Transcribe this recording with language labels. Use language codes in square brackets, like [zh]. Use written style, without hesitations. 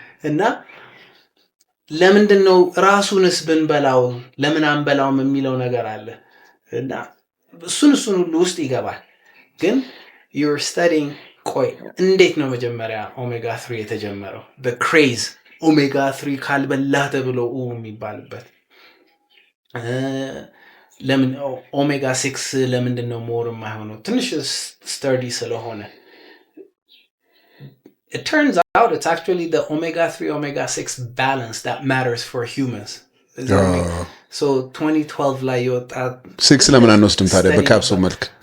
[am] እና ለምንድን ነው ራሱንስ ብንበላው ለምን አንበላውም የሚለው ነገር አለ። እና እሱን ሁሉ ውስጥ ይገባል። ግን you're studying ቆይ እንዴት ነው መጀመሪያ ኦሜጋ 3 የተጀመረው? the craze ኦሜጋ 3 ካልበላ ተብሎ የሚባልበት ለምን ኦሜጋ 6 ለምንድን ነው ሞር የማይሆነው? [en] ትንሽ ስተርዲ ስለሆነ it turns out it's actually the omega 3 omega 6 balance that matters for humans. [am] So 2012 ላይ የወጣ 6 ለምን አንወስድም ታዲያ በካፕሱል መልክ